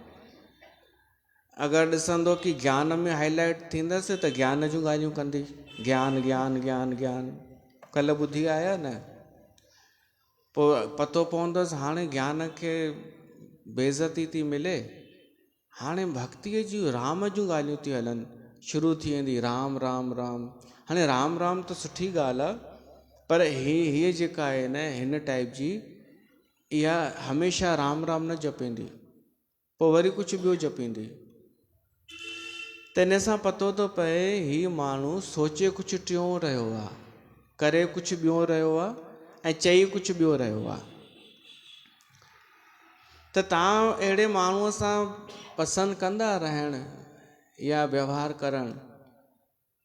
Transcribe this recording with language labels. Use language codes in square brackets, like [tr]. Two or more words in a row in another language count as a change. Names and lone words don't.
[sd] अगरि ॾिसंदो कि ज्ञान में हाईलाइट थींदसि त ज्ञान जूं ॻाल्हियूं कंदी। ज्ञान ज्ञान ज्ञान ज्ञान कल्ह ॿुधी आया न, पोइ पतो पवंदसि हाणे ज्ञान खे बेइज़ती थी मिले, हाणे भक्तीअ जूं राम जूं ॻाल्हियूं थी हलनि, शुरू थी वेंदी राम राम राम। हाणे राम राम त सुठी ॻाल्हि आहे, पर हीअ जेका आहे न हिन टाइप जी, इहा हमेशह राम राम न जपींदी, पोइ वरी कुझु ॿियो जपींदी। त इन सां पतो थो पए हीउ माण्हू सोचे कुझु टियों रहियो आहे, करे कुझु ॿियो रहियो आहे ऐं चई कुझु ॿियो रहियो आहे। त तव्हां अहिड़े माण्हूअ सां पसंदि कंदा रहण या व्यवहार करणु?